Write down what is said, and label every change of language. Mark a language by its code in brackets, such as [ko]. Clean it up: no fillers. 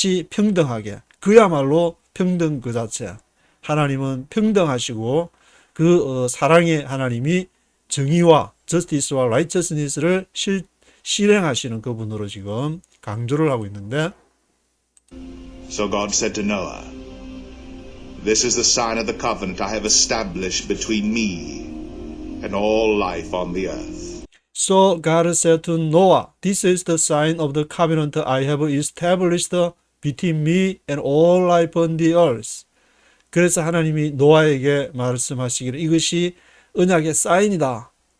[ko] 평등하게 그야말로 평등 그 자체 하나님은 평등하시고 그 사랑의 하나님이 정의와 justice와 righteousness를 실행하시는 그분으로 지금 강조를 하고 있는데 [en] So God said to Noah, This is the sign of the covenant I have established between me and all life on the earth. So God said to Noah, This is the sign of the covenant I have established between me and all life on the earth. [ko] 그래서 하나님이 노아에게 말씀하시기를 이것이 언약의 사인이다.